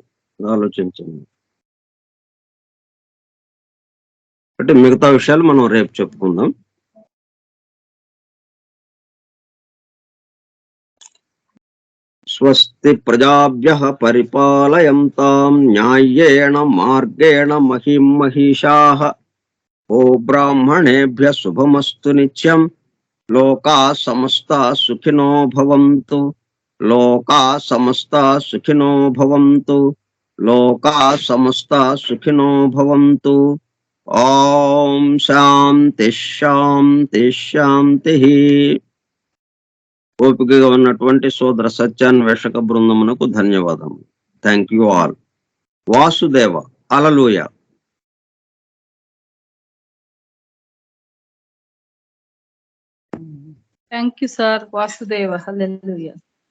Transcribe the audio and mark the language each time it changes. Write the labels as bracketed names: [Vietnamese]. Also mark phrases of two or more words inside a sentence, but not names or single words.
[Telugu] ఆలోచించండి. అంటే మిగతా విషయాలు మనం రేపు చెప్పుకుందాం. [Sanskrit] స్వస్తి ప్రజాభ్యః పరిపాలయంతాం న్యాయేణ మార్గేణ మహిం మహిషాః ఓ బ్రాహ్మణేభ్యః శుభమస్తు నిత్యం లోకా సమస్తా సుఖినో భవంతు లోకా సమస్తా సుఖినో భవంతు లోకా సమస్తా సుఖినో భవంతు. ఓం శాంతి శాంతి శాంతి. [Telugu] ఓపికగా ఉన్నటువంటి సోదర సత్యాన్వేషక బృందమునకు ధన్యవాదము. [English] Thank you all. వాసుదేవ. హల్లెలూయా. Thank you, sir. Vasudeva. Hallelujah.